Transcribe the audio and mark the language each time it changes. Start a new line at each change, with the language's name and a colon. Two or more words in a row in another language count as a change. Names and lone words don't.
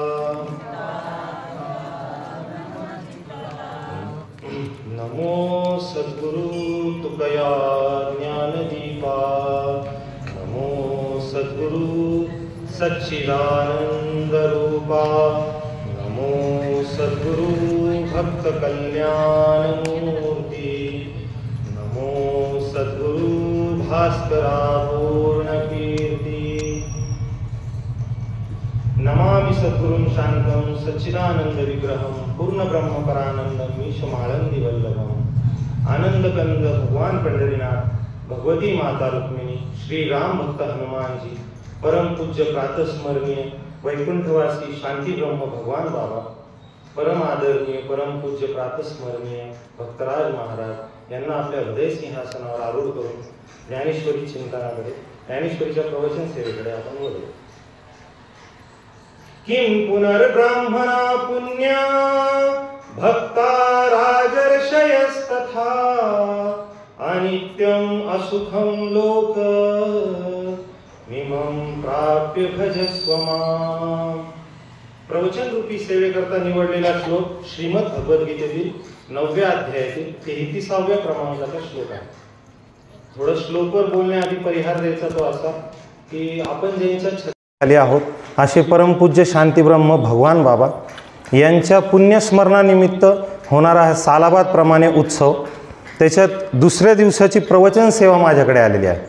Marathi: नमो सद्गुरु तुकया ज्ञानदीपा, नमो सद्गुरु सच्चिदानंद रूपा, नमो सद्गुरु भक्त कल्याण मूर्ति, नमो सद्गुरु भास्करा पूर्ण कीर्ति।
Sanskrit: नमामि सद्गुरुं शांतं सच्चिदानंद विग्रहं पूर्ण ब्रह्म परानंदं ईशमाळंदी वल्लभं।
Marathi: आनंद कंद भगवान पंढरीनाथ, भगवती माता रुक्मिणी, श्री राम भक्त हनुमान जी, परम पूज्य प्रातस्मरणीय वैकुंठवासी शांती ब्रह्म भगवान बाबा, परम आदरणीय परम पूज्य प्रातस्मरणीय भक्तराज महाराज यांना आपल्या हृदय सिंहासनावर आरूढ करून ज्ञानेश्वरी चिंतनाकडे, ज्ञानेश्वरीच्या प्रवचन सेवेकडे आपण वळू।
Sanskrit: किं पुनर्ब्राह्मणा पुण्या भक्ता राजर्षयस्तथा, अनित्यं असुखं लोक इमं प्राप्य भजस्व मां।
Marathi: प्रवचन रूपी सेवेकरता निवडलेला श्लोक श्रीमद भगवद्गीतेतील 9व्या अध्यायातील 33व्या क्रमांकाचा श्लोक आहे। थोडं श्लोकवर बोलण्याआधी परिहार द्यायचा तो असा की आपण ज्यांच्या छत्राखाली आहोत असे परमपूज्य शांतीब्रह्म भगवान बाबा यांच्या पुण्यस्मरणानिमित्त होणारा हा सालाबाद प्रमाणे उत्सव, त्याच्यात दुसऱ्या दिवसाची प्रवचन सेवा माझ्याकडे आलेली आहे।